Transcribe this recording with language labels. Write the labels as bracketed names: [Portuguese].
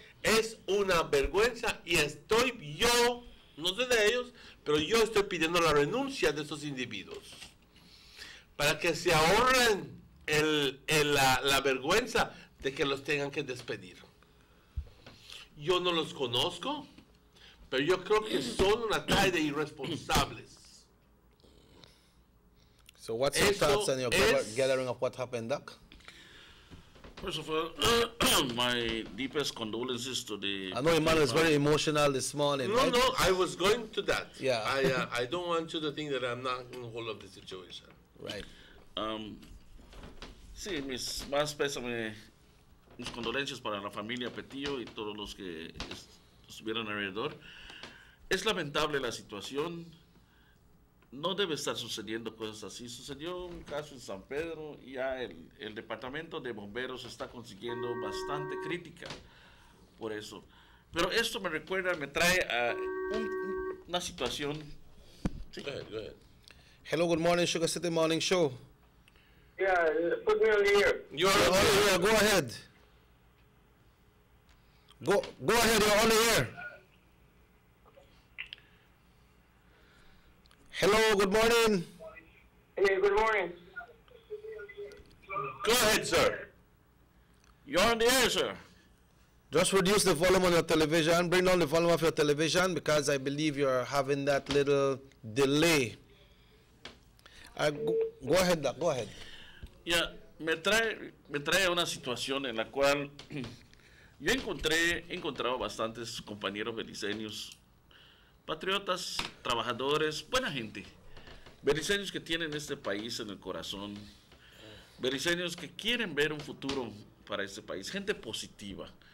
[Spanish] Es una vergüenza y yo, no sé de ellos, pero yo estoy pidiendo la renuncia de esos individuos para que se ahorren la vergüenza de que los tengan que despedir. Yo no los conozco, pero yo creo que son una talla de irresponsables. [English] So what's your thoughts on your gathering of what happened, Doc? First of all, my deepest condolences to the... I know Emmanuel is very emotional this morning. No, I was going to that. Yeah. I don't want you to think that I'm not in the whole of the situation. Right. [Spanish] Sí, mis más pésames, mis condolencias para la familia Petillo y todos los que estuvieron alrededor. Es lamentable la situación. No debe estar sucediendo cosas así. Sucedió un caso en San Pedro y ya el departamento de bomberos está consiguiendo bastante crítica por eso. Pero esto me trae a una situación. [English] Sí. Go ahead. Hello, good morning, Sugar City Morning Show. Yeah, put me on the air. You're on the air. Go ahead. Go ahead. You're on the air. Hello, good morning. Hey, good morning. Go ahead, sir. You're on the air, sir. Just reduce the volume on your television. Bring down the volume of your television because I believe you're having that little delay. Go ahead, Doc. Go ahead. [Spanish] Ya, me trae una situación en la cual yo he encontrado bastantes compañeros beliceños, patriotas, trabajadores, buena gente, beliceños que tienen este país en el corazón, beliceños que quieren ver un futuro para este país, gente positiva.